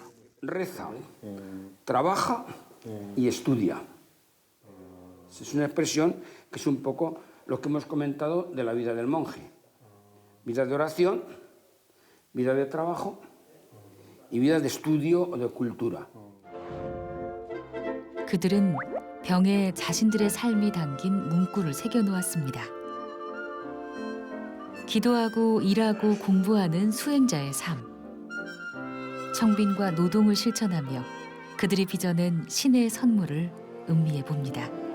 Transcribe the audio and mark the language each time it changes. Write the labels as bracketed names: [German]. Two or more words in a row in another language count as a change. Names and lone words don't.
[Spanish] Reza, trabaja y estudia. Es una expresión que es un poco lo que hemos comentado de la vida del monje. Vida de oración, vida de trabajo y vida de estudio o de cultura. [Korean] 그들은 병에 자신들의 삶이 담긴 문구를 새겨놓았습니다. 기도하고 일하고 공부하는 수행자의 삶. 청빈과 노동을 실천하며 그들이 빚어낸 신의 선물을 음미해 봅니다.